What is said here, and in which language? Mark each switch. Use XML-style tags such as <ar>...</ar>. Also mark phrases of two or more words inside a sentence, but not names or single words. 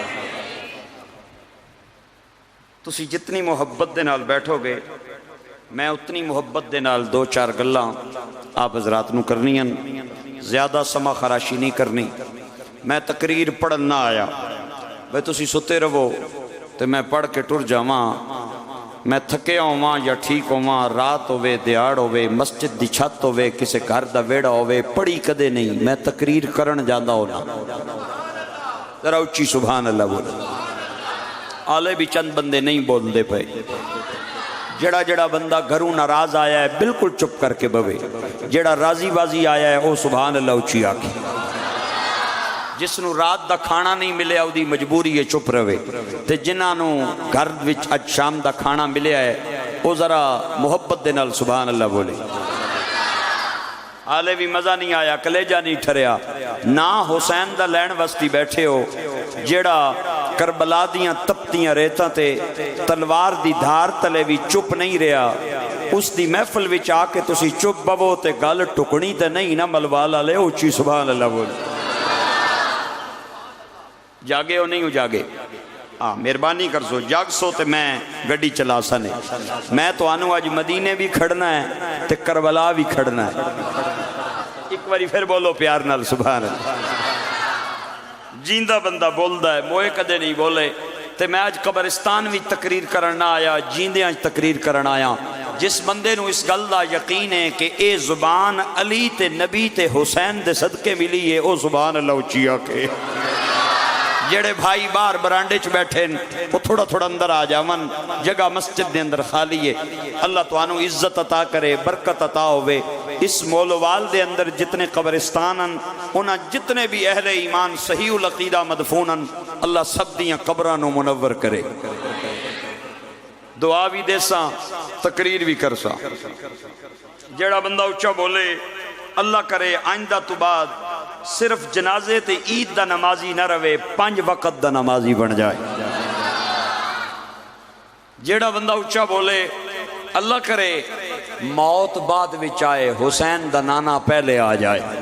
<pa>تسی جتنی محبت دے نال بیٹھو گے میں اتنی محبت دے نال دو چار گلاں آپ حضرات نو کرنی ہیں. زیادہ سما خراشی نہیں کرنی. میں تقریر پڑھن نہ آیا، بھئی تسی ستے رہو تو میں پڑھ کے ٹر جاواں میں تھکیا ہوا یا ٹھیک ہوا، رات ہوے دیہڑ ہوے، مسجد دی چھت ہوے، کسے گھر دا ویڑا ہوے، پڑھی کدے نہیں، میں تقریر کرن جاندا ہونا۔ ذرا اچھی سبحان اللہ بولو۔ آلے بھی چند بندے نہیں بول دے پے۔ جڑا جڑا بندہ گھروں ناراض آیا ہے بالکل چپ کر کے بوے، جڑا راضی بازی آیا ہے او سبحان اللہ اچھی آکھے۔ جس نو رات دا کھانا نہیں ملے او دی مجبوری ہے چپ روے، تے جنہاں نو گھر وچ اج شام دا کھانا ملیا ہے او ذرا محبت دے نال سبحان اللہ بولے۔ آلے بھی مزہ نہیں آیا، کلیجہ نہیں ٹھریا، نہ حسین دا لین وستی بیٹھے ہو جیڑا کربلا دیاں تپتیاں ریتاں تے تلوار دی دھار تلے بھی چپ نہیں رہا، اس دی محفل وچ آ کے تسی چپ بو تے گل ٹکڑی تے نہیں نہ ملوالا لے اچھی سبحان اللہ بولے۔ جاگے ہو نہیں ہو جاگے؟ ہاں مہربانی کر سو جاگ سو تے میں گڈی چلا سنے، میں تو آنو آج مدینے بھی کھڑنا ہے تے کربلا بھی کھڑنا ہے۔ ایک باری پھر بولو پیار نال سبحان اللہ۔ جیندہ بندہ بولدا ہے، موئے کدے نہیں بولے، تے میں آج قبرستان بھی تقریر کرنا آیا، جیندے آج تقریر کرنا آیا۔ جس بندے نو اس گل دا یقین ہے کہ اے زبان علی تے نبی تے حسین دے صدقے ملی ہے، او سبحان اللہ اچھی آکے۔ جڑے بھائی باہر برانڈے چ بیٹھے وہ تھوڑا تھوڑا اندر آ جاون، جگہ مسجد دے اندر خالی ہے۔ اللہ توانو عزت عطا کرے، برکت عطا ہوئے۔ اس مولوال دے اندر جتنے قبرستان ہیں انہاں جتنے بھی اہل ایمان صحیح العقیدہ مدفون ہیں، اللہ سب دیاں قبراں نو منور کرے۔ دعا بھی دے ساں، تقریر بھی کر ساں۔ جڑا بندہ اچھا بولے اللہ کرے آئندہ تو بعد صرف جنازے تے عید دا نمازی نہ روے، 5 وقت دا نمازی بن جائے۔ جیڑا بندہ اچھا بولے اللہ کرے موت بعد وچ آئے، حسین دا نانا پہلے آ جائے۔</pa>